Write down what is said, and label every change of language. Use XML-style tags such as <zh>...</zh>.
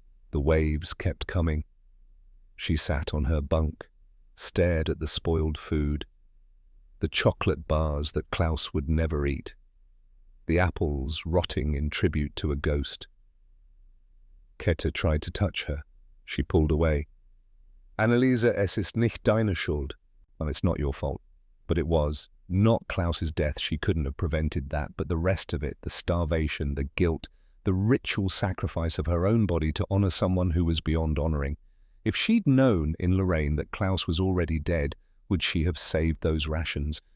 <en>The waves kept coming. She sat on her bunk, stared at the spoiled food, the chocolate bars that Klaus would never eat, the apples rotting in tribute to a ghost. Kette tried to touch her. She pulled away.</en> <de>Anneliese, es ist nicht deine Schuld.</de> <en>Well, it's not your fault. But it was. Not Klaus's death. She couldn't have prevented that. But the rest of it, the starvation, the guilt, the ritual sacrifice of her own body to honor someone who was beyond honoring. If she'd known in Lorraine that Klaus was already dead, would she have saved those rations?</en>